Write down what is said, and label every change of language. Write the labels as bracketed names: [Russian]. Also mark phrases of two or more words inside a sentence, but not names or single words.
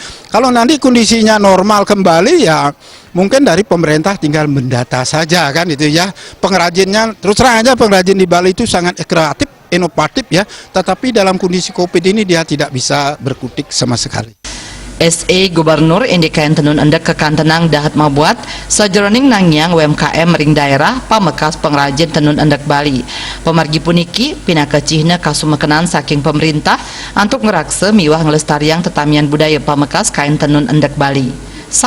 [Indonesian] Kalau nanti kondisinya normal kembali ya mungkin dari pemerintah tinggal mendata saja kan itu ya. Pengrajinnya terus terang aja pengrajin di Bali itu sangat kreatif, inovatif ya, tetapi dalam kondisi COVID ini dia tidak bisa berkutik sama sekali. [Balinese] SE Gubernur indik kain tenun endek kekantenang dahat mabuat sajroning nangyang UMKM ring daerah pamekas pengrajin tenun endek Bali. Pemargi puniki pinaka cihna kasumekenan saking pemerintah untuk ngerakse miwah ngelestariang tetamian budaya pamekas kain tenun endek Bali.